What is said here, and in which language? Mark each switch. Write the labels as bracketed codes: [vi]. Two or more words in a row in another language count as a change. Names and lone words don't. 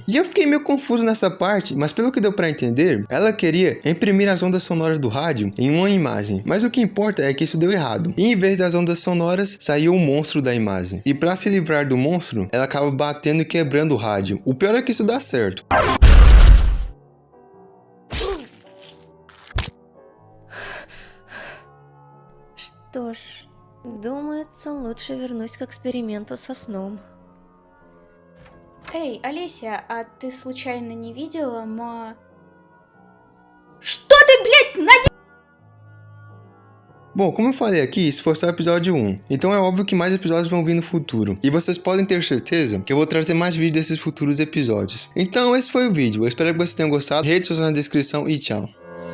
[pt] E eu fiquei meio confuso nessa parte, mas pelo que deu pra entender, ela queria imprimir as ondas sonoras do rádio em uma imagem. Mas o que importa é que isso deu errado. E em vez das ondas sonoras, saiu o monstro da imagem. E pra se livrar do monstro, ela acaba batendo e quebrando o rádio. O pior é que isso dá certo. [ru] Что ж, думается, лучше вернусь к эксперименту со сном. Эй, Олеся, а ты случайно не видела Что ты, блядь, наделал? [pt] Bom, como eu falei aqui, esse foi só o episódio 1, então é óbvio que mais episódios vão vir no futuro. E vocês podem ter certeza que eu vou trazer mais vídeos desses futuros episódios. Então esse foi o vídeo, eu espero que vocês tenham gostado, redes sociais na descrição e tchau.